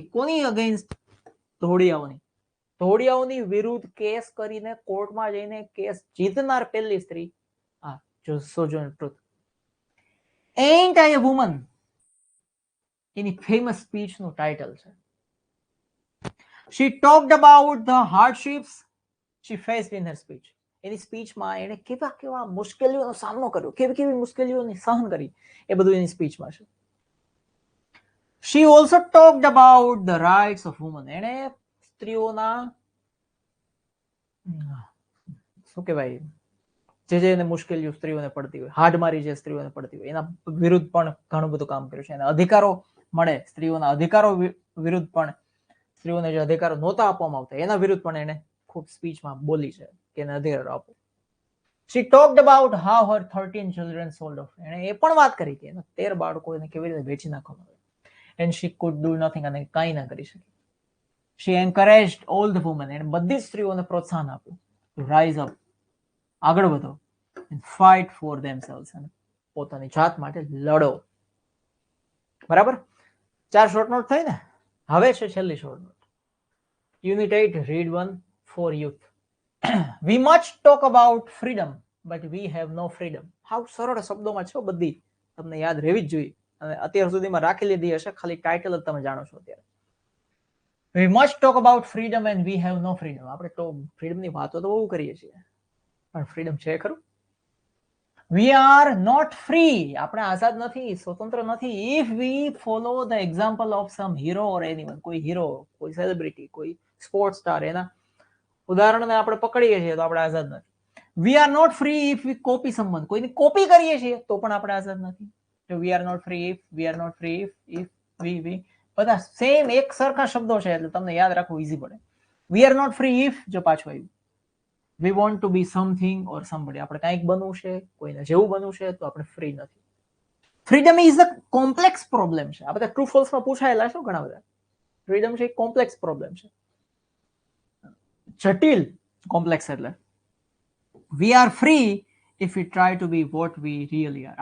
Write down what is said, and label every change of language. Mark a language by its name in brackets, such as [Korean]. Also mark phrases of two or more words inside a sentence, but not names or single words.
[Gujarati] કોની અગેન્સ્ટ? ધોળિયાઓની. ધોળિયાઓની વિરુદ્ધ કેસ કરીને કોર્ટમાં જઈને કેસ જીતનાર પહેલી સ્ત્રી આ સોજનર ટ્રુથ. એન્ટ આઈ અ વુમન, એની ફેમસ સ્પીચનું ટાઇટલ છે. [English] She talked about the hardships she faced in her speech. [Gujarati] એની સ્પીચમાં એને કેવા કેવા મુશ્કેલીઓનો સામનો કર્યો, કેવી કેવી મુશ્કેલીઓની સહન કરી, એ બધું એની સ્પીચમાં છે. [English] She also talked about the rights of women. [Gujarati] એને સ્ત્રીઓના શું કહેવાય, જે એને મુશ્કેલીઓ સ્ત્રીઓને પડતી હોય, હાડમારી જે સ્ત્રીઓને પડતી હોય, એના વિરુદ્ધ પણ ઘણું બધું કામ કર્યું છે. એના અધિકારો મળે, સ્ત્રીઓના અધિકારો વિરુદ્ધ પણ, સ્ત્રીઓને જે અધિકારો નહોતા આપવામાં આવતા એના વિરુદ્ધ પણ એને ખૂબ સ્પીચમાં બોલી છે કે એને અધિકારો આપો. [English] She talked about how her 13 children sold off. [Gujarati] એને એ પણ વાત કરી કે એના 13 બાળકો એને કેવી રીતે વેચી નાખવામાં આવે. [English] And she could do nothing, [Gujarati] અને કાંઈ ના કરી શકી. [English] She encouraged all the women, [Gujarati] એને બધી સ્ત્રીઓને પ્રોત્સાહન આપ્યું [English] to rise up, [Gujarati] આગળ વધો, [English] and fight for themselves, [Gujarati] અને પોતાની જાત માટે લડો. બરાબર? 4 [English] short note [Gujarati] થઈ ને. હવે છે છેલ્લી [English] short note. Unit 8, read 1 for youth. We much talk about freedom, but we have no freedom. [Gujarati] હાવ સરળ શબ્દોમાં છે બધી, તમને યાદ રહેવી જ જોઈએ, અને અત્યાર સુધીમાં રાખી લીધી હશે, ખાલી ટાઇટલ જ તમે જાણો છો અત્યારે. [English] We much talk about freedom and we have no freedom. [Gujarati] આપણે તો ફ્રીડમની વાતો તો બહુ કરીએ છીએ, પણ ફ્રીડમ છે ખરું? [English] We are not free. [Gujarati] આપણે આઝાદ નથી, સ્વતંત્ર નથી. [English] If we follow the example of some hero or anyone, [Gujarati] કોઈ હીરો, કોઈ સેલિબ્રિટી, કોઈ સ્પોર્ટ્સ સ્ટાર, એના ઉદાહરણને આપણે પકડીએ છીએ તો આપણે આઝાદ નથી. [English] We are not free if we copy someone. [Gujarati] કોઈની કોપી કરીએ છીએ તો પણ આપણે આઝાદ નથી. [English] So we are not free if, we are not free if we [Gujarati] બધા સેમ એક સરખા શબ્દો છે, એટલે તમને યાદ રાખવું ઈઝી પડે. [English] We are not free if, [Gujarati] જો પાછું આવ્યું, [English] we want to be something or somebody. [Gujarati] આપણે કંઈક બનવું છે, કોઈને જેવું બનવું છે, તો આપણે ફ્રી નથી. [English] freedom is a complex problem [Gujarati] છે. આ બધા [English] true falseમાં [Gujarati] પૂછાયેલા છે ઘણા બધા. ફ્રીડમ છે એક [English] complex problem [Gujarati] છે, જટિલ. [English] કોમ્પ્લેક્સ એટલે we are free if we try to be what we really are.